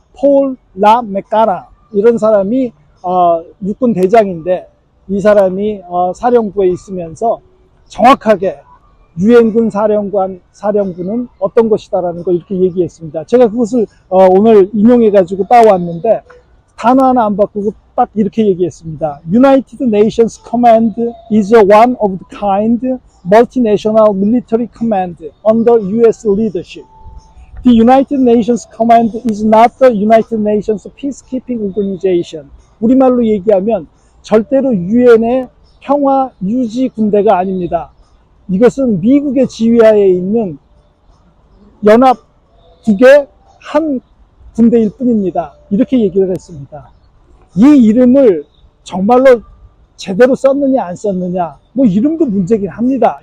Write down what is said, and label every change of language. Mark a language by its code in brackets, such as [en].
[ko] 폴 라 메카라, 이런 사람이 육군 대장인데, 이 사람이 사령부에 있으면서 정확하게 유엔군 사령부는 어떤 것이다라는 걸 이렇게 얘기했습니다. 제가 그것을 오늘 인용해가지고 따왔는데, 단어 하나 안 바꾸고 딱 이렇게 얘기했습니다. [en] United Nations Command is a one of the kind multinational military command under US leadership. The United Nations Command is not the United Nations peacekeeping organization. [ko] 우리말로 얘기하면 절대로 유엔의 평화 유지 군대가 아닙니다. 이것은 미국의 지휘하에 있는 연합국의 한 군대일 뿐입니다. 이렇게 얘기를 했습니다. 이 이름을 정말로 제대로 썼느냐 안 썼느냐, 뭐 이름도 문제긴 합니다.